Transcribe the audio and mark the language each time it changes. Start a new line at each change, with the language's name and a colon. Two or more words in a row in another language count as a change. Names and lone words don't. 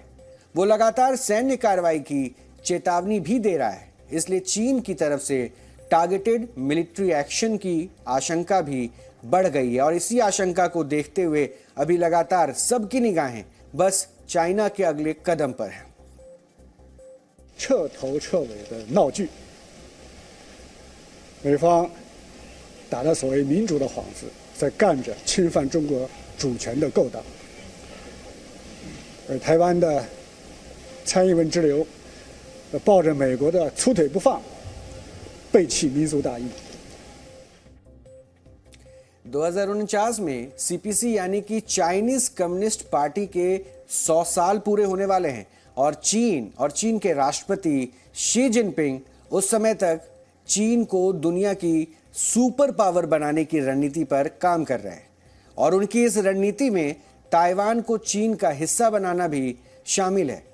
Hindi: वो लगातार सैन्य कार्रवाई की चेतावनी भी दे रहा है, इसलिए चीन की तरफ से
English: targeted military action
Hindi: की आशंका भी बढ़ गई है और इसी आशंका को देखते हुए अभी लगातार सबकी निगाहें बस चाइना के अगले कदम पर हैं।
Chinese: 彻头彻尾的闹剧，美方打着所谓民主的幌子，在干着侵犯中国主权的勾当，而台湾的蔡英文之流抱着美国的粗腿不放，背弃民族大义。
Hindi: 2049 में सीपीसी यानी कि
English: Chinese Communist Party
Hindi: के 100 साल पूरे होने वाले हैं और चीन के राष्ट्रपति शी जिनपिंग उस समय तक चीन को दुनिया की
English: super power
Hindi: बनाने की रणनीति पर काम कर रहे हैं और उनकी इस रणनीति में ताइवान को चीन का हिस्सा बनाना भी शामिल है।